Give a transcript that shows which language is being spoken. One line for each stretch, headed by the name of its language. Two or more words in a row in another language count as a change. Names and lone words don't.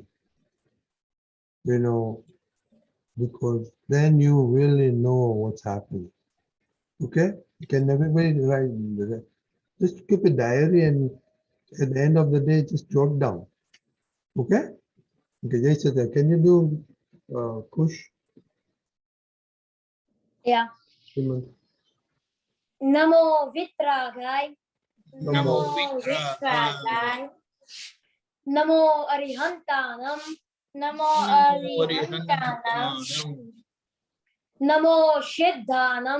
English: You know, because then you really know what's happening. Okay, can everybody write? Just keep a diary and at the end of the day, just jot down. Okay? Okay, Jai, can you do Kush? Yeah.
Prakrit languages: Namo Vitragai. Namo Vitragai. Namo Arihantanam. Namo Arihantanam. Namo Siddhanam.